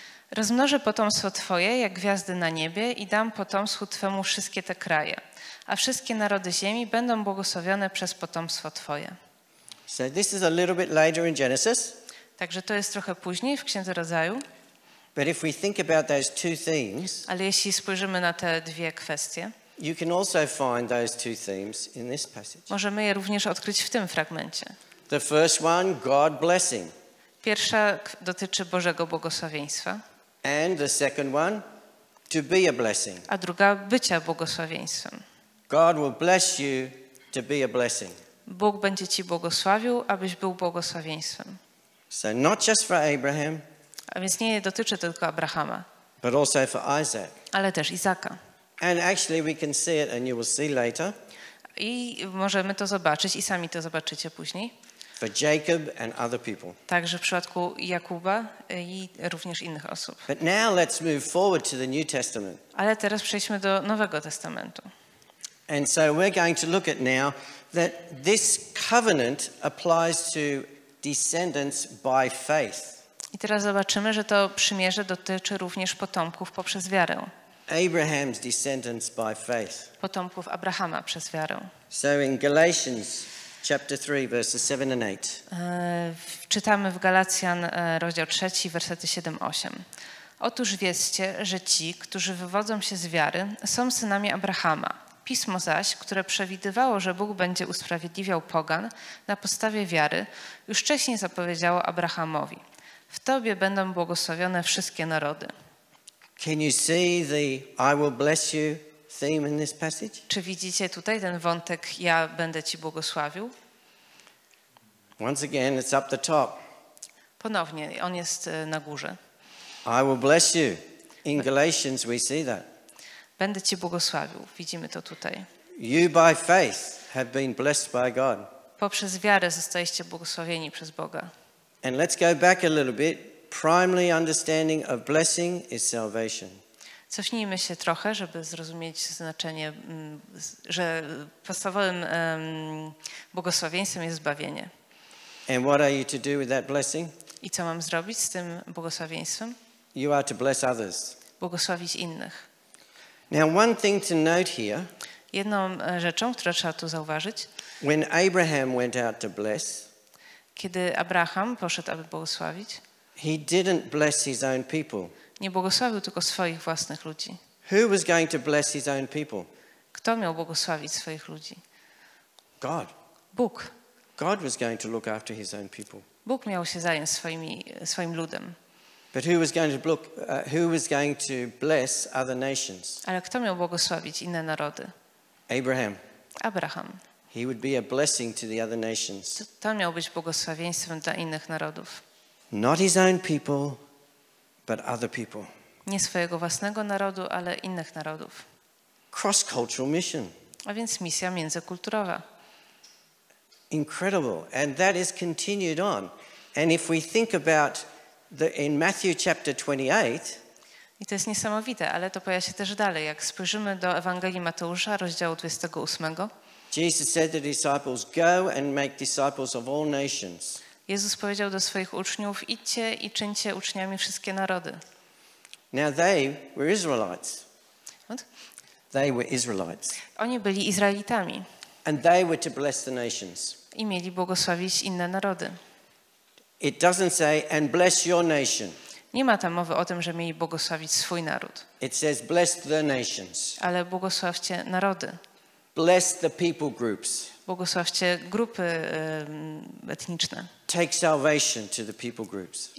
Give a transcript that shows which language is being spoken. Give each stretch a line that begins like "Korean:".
Polish: Rozmnożę potomstwo Twoje jak gwiazdy na niebie i dam potomstwu Twemu wszystkie te kraje, a wszystkie narody ziemi będą błogosławione przez potomstwo Twoje.
English: So this is a little bit later in Genesis.
Polish: Także to jest trochę później w Księdze Rodzaju.
English: But if we think about those two themes,
Polish: ale jeśli spojrzymy na te dwie kwestie,
English: you can also find those two themes in this passage.
Polish: możemy je również odkryć w tym fragmencie.
English: The first one, God blessing.
Polish: Pierwsza dotyczy Bożego błogosławieństwa.
English: And the second one, to be a blessing.
Polish: A druga bycia błogosławieństwem.
English: God will bless you to be a blessing.
Polish: Bóg będzie ci błogosławił, abyś był błogosławieństwem.
English: So not just for Abraham,
Polish: a więc nie dotyczy tylko Abrahama,
English: but also for Isaac.
Polish: ale też Izaka.
English: And actually we can see it, and you will see later.
Polish: I możemy to zobaczyć i sami to zobaczycie później.
English: For Jacob and other people.
Polish: Także w przypadku Jakuba i również innych osób.
English: But now let's move forward to the New Testament.
Polish: Ale teraz przejdźmy do Nowego Testamentu.
English: And so we're going to look at now that this covenant applies to descendants by faith.
Polish: I teraz zobaczymy, że to przymierze dotyczy również potomków poprzez wiarę.
English: Abraham's descendants by faith.
Polish: Potomków Abrahama przez wiarę.
English: So in Galatians chapter 3, verses 7 and 8.
Polish: Czytamy w Galacjan rozdział 3, wersety 7-8. Otóż wiedzcie, że ci, którzy wywodzą się z wiary, są synami Abrahama. Pismo zaś, które przewidywało, że Bóg będzie usprawiedliwiał pogan na podstawie wiary, już wcześniej zapowiedziało Abrahamowi. W tobie będą błogosławione wszystkie narody.
English: Can you see the I will bless you theme in this passage?
Polish: Czy widzicie tutaj ten wątek ja będę ci błogosławił?
English: Once again, it's up the top.
Polish: Ponownie, on jest na górze.
English: I will bless you. In Galatians we see that.
Polish: Będę ci błogosławił. Widzimy to tutaj.
English: You by faith have been blessed by God.
Polish: Poprzez wiarę zostaliście błogosławieni przez Boga.
English: And let's go back a little bit. Primary understanding of blessing is salvation.
Polish: Cofnijmy się trochę, żeby zrozumieć znaczenie, że podstawowym błogosławieństwem jest zbawienie.
English: And what are you to do with that blessing?
Polish: I co mam zrobić z tym błogosławieństwem?
English: You are to bless others.
Polish: Błogosławić innych.
English: Now, one thing to note here,
Polish: Jedną rzeczą, którą trzeba tu zauważyć,
English: when Abraham went out to bless,
Polish: kiedy Abraham poszedł, aby błogosławić,
English: he didn't bless his own people.
Polish: nie błogosławił tylko swoich własnych ludzi.
English: Who was going to bless his own people?
Polish: Kto miał błogosławić swoich ludzi?
English: God.
Polish: Bóg.
English: God was going to look after his own people.
Polish: Bóg miał się zająć swoim ludem.
English: But who was going to bless other nations?
Polish: Ale kto miał błogosławić inne narody?
English: Abraham.
Polish: Abraham.
English: He would be a blessing to the other nations.
Polish: To miał być błogosławieństwem dla innych narodów.
English: Not his own people, but other people.
Polish: Nie swojego własnego narodu, ale innych narodów.
English: Cross-cultural mission.
Polish: A więc misja międzykulturowa.
English: Incredible. And that is continued on. And if we think about in Matthew chapter 28,
Polish: I to jest niesamowite, ale to pojawia się też dalej. Jak spojrzymy do Ewangelii Mateusza, rozdziału 28,
English: Jesus said to the disciples, go and make disciples of all nations.
Polish: Jezus powiedział do swoich uczniów, idźcie i czyńcie uczniami wszystkie narody.
English: Now they were Israelites. What? They were Israelites.
Polish: Oni byli Izraelitami
English: And they were to bless the nations.
Polish: i mieli błogosławić inne narody.
English: It doesn't say, and bless your nation.
Polish: Nie ma tam mowy o tym, że mieli błogosławić swój naród,
English: It says, bless the nations.
Polish: ale błogosławcie narody.
English: Bless the people groups.
Polish: Błogosławcie grupy etniczne
English: Take salvation to the people groups.